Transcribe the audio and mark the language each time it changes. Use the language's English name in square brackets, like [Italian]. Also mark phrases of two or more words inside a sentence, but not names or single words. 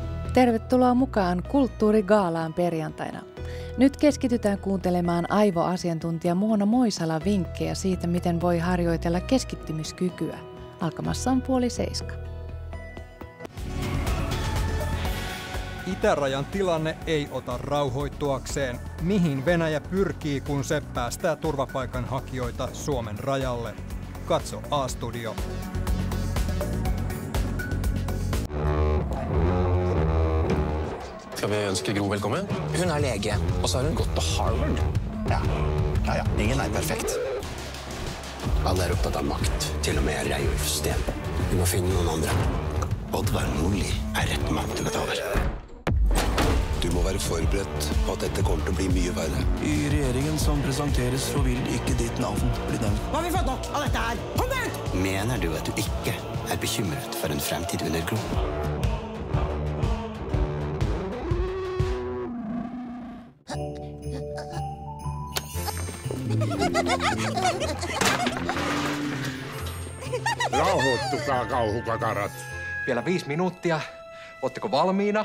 [Finnish] Tervetuloa mukaan Kulttuurigaalaan perjantaina. Nyt keskitytään kuuntelemaan aivoasiantuntija Moona Moisalan vinkkejä siitä, miten voi harjoitella keskittymiskykyä. Alkamassa on 6:30. Itärajan tilanne ei ota rauhoittuakseen. Mihin Venäjä pyrkii, kun se päästää turvapaikanhakijoita Suomen rajalle? Katso A-studio. [Norwegian] Skal vi ønske Gro velkommen? Hun er lege, og så har hun gått til Harvard. Ja. Ingen er perfekt. Alle er opptatt av makt, til og med Reiulf Steen. Vi må finne noen andre. Oddvar Nordli er rett mann til å ta over. Du må være forberedt på at dette kommer til å bli mye verre. I regjeringen som presenteres, så vil ikke ditt navn bli nevnt. Nå har vi fått nok av dette her. Kom ut! Mener du at du ikke er bekymret for en fremtid under Gro? [Finnish] Rauhoittukaa, kauhukakarat. Vielä 5 minuuttia. Ootteko valmiina?